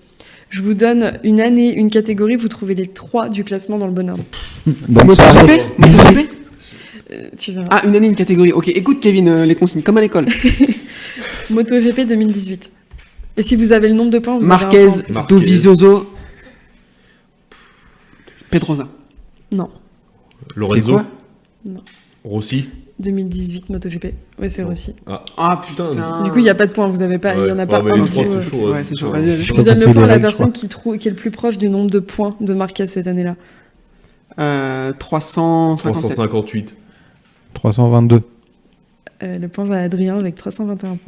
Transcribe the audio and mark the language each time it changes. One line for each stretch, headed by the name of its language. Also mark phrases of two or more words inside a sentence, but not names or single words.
French: Je vous donne une année, une catégorie, vous trouvez les 3 du classement dans le bon ordre. Bonne soirée. MotoGP MotoGP Tu verras. Ah, une année, une catégorie. Ok, écoute Kevin, les consignes, comme à l'école. MotoGP 2018. Et si vous avez le nombre de points, vous Marquez, avez un point. Marquez. Dovizioso, Pedrosa. Non, Lorenzo. quoi Non. Rossi. 2018 MotoGP. Ouais, c'est aussi. Ah putain. Du coup, il n'y a pas de points, vous avez pas, il y en a pas mais un. les du trois, tout, c'est chaud. Ouais, c'est chaud. Vas-y, vas-y. Je J'ai vous pas donne le compris point à les la règles, personne je qui est le plus proche du nombre de points de Marquez cette année-là. 357. 358. 322. Le point va à Adrien avec 321 points.